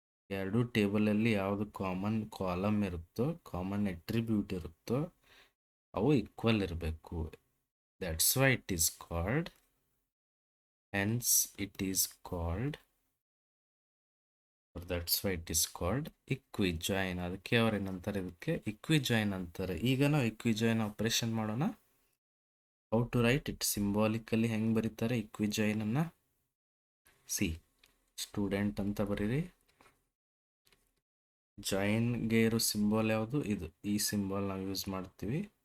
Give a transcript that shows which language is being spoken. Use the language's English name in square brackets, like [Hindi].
[Kannada] ಎರಡು ಟೇಬಲಲ್ಲಿ ಯಾವುದು common column ಇರುತ್ತೋ, ಕಾಮನ್ ಅಟ್ರಿಬ್ಯೂಟ್ ಇರುತ್ತೋ ಅವು ಈಕ್ವಲ್ ಇರಬೇಕು. [English] That's why it is called, hence it is called, or that's why it is called equijoin. [Kannada] ಅದಕ್ಕೆ ಅವ್ರು ಏನಂತಾರೆ? ಇದಕ್ಕೆ equijoin ಅಂತಾರೆ. ಈಗ ನಾವು equijoin ಆಪರೇಷನ್ ಮಾಡೋಣ. [English] how to write it symbolically [Kannada] ಹೆಂಗೆ ಬರೀತಾರೆ equijoin ಅನ್ನ? ಸಿ, ಸ್ಟೂಡೆಂಟ್ ಅಂತ ಬರೀರಿ. ಜಾಯಿನ್ಗೆ ಇರೋ ಸಿಂಬಾಲ್ ಯಾವುದು? ಇದು. ಈ ಸಿಂಬಾಲ್ ನಾವು ಯೂಸ್ ಮಾಡ್ತೀವಿ.